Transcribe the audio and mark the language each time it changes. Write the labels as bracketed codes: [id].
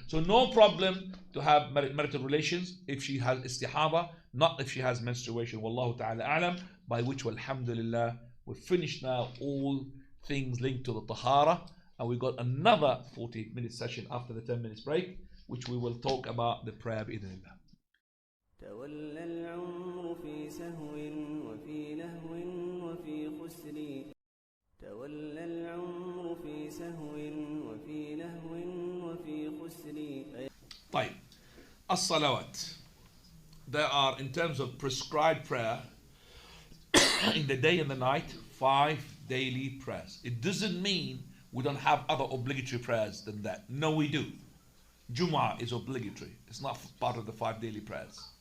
[en] So no problem to have marital relations if she has istihaba, not if she has menstruation. Wallahu ta'ala a'lam. By which, alhamdulillah, we've finished now all things linked to the Tahaarah. And we've got another 40-minute session after the 10 minutes break, which we will talk about the prayer بإذن الله. [ar] تولى العمر في سهو وفي لهو وفي خسر تولى العمر في سهو وفي لهو وفي خسر. [en] طيب, as-salawat. There are, in terms of prescribed prayer, in the day and the night, 5 daily prayers. It doesn't mean we don't have other obligatory prayers than that. No, we do. Jumu'ah is obligatory. It's not part of the 5 daily prayers.